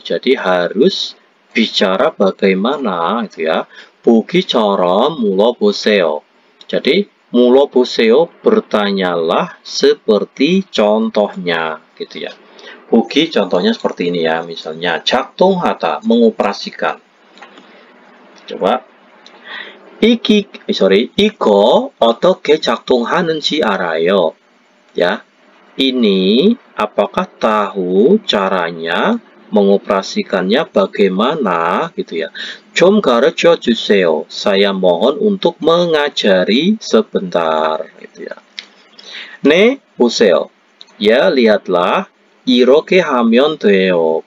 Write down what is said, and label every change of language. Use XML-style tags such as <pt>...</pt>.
<id>jadi harus bicara bagaimana gitu ya.</id> <ko>보기처럼 물어보세요.</ko> <id>jadi 물어보세요 bertanyalah seperti contohnya gitu ya. 보기 contohnya seperti ini ya, misalnya 작동하다 mengoperasikan. coba</id> <ko>이거 어떻게 작동하는지 알아요?</ko> <id>ya, ini apakah tahu caranya mengoperasikannya bagaimana gitu ya.</id> <ko>좀 가르쳐 주세요.</ko> <id>saya mohon untuk mengajari sebentar gitu ya.</id> <ko>네, 보세요.</ko> <id>ya, lihatlah.</id> <ko>이렇게 하면 돼요.</ko>